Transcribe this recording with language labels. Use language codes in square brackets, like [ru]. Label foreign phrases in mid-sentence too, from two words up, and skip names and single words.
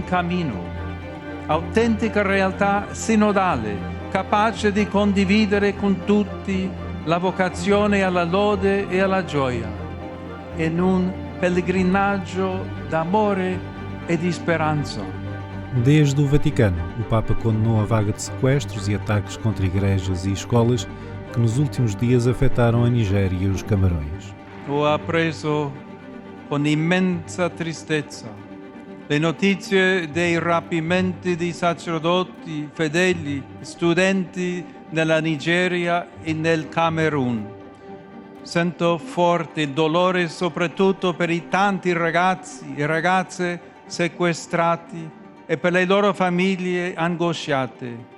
[it] cammino, autentica realtà sinodale, capace di condividere con tutti la vocazione alla lode e alla gioia, in un pellegrinaggio d'amore e di speranza. [pt] Desde o Vaticano, o Papa condenou a vaga de sequestros e ataques contra igrejas e escolas que nos últimos dias afetaram a Nigéria e os Camarões. [it] Ho appreso con immensa tristezza le notizie dei rapimenti di sacerdoti, fedeli, studenti nella Nigeria e nel Camerun. Sento forte il dolore soprattutto per i tanti ragazzi e ragazze sequestrati e per le loro famiglie angosciate.